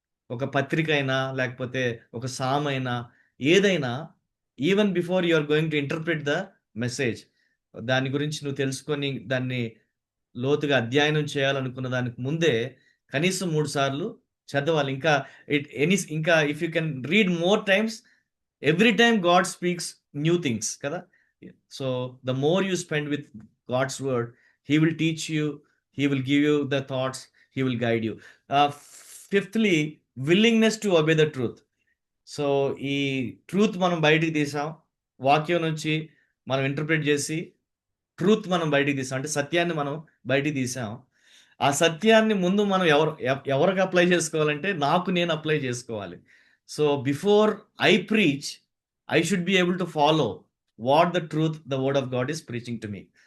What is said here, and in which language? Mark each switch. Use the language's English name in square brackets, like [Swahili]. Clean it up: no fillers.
[Telugu] ఒక పత్రిక అయినా లేకపోతే ఒక సామ్ అయినా ఏదైనా, [English] even before you are going to interpret the message, [Telugu] దాని గురించి నువ్వు తెలుసుకొని దాన్ని లోతుగా అధ్యయనం చేయాలనుకున్న దానికి ముందే కనీసం 3 సార్లు చదవాలి. [English] ఇంకా if you can read more times, every time God speaks new things కదా. So the more you spend with God's word, he will teach you, he will give you the thoughts, he will guide you. Fifthly, willingness to obey the truth. [Telugu] So ఈ truth మనం బయటికి తీసాం, వాక్యం నుంచి మనం interpret చేసి truth మనం బయటికి తీసాం, అంటే సత్యాన్ని మనం బయటికి తీసాం. ఆ సత్యాన్ని ముందు మనం ఎవరికి అప్లై చేసుకోవాలంటే నాకు నేను అప్లై చేసుకోవాలి. [English] So before I preach, I should be able to follow what the truth the word of God is preaching to me.